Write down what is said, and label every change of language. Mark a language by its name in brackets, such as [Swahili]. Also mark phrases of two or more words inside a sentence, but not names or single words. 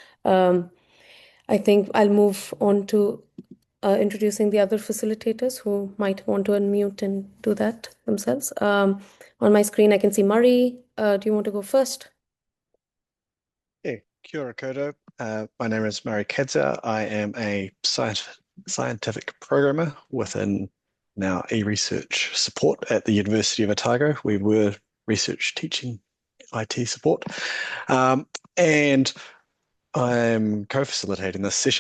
[English] I think I'll move on to introducing the other facilitators who might want to unmute and do that themselves. On my screen, I can see Murray. Do you want to go first? Yeah, [Māori] kia ora koutou. [English] My name is Murray Kadza. I am a scientific programmer within now e-research support at the University of Otago. We were research teaching IT support. And I'm co-facilitating this session.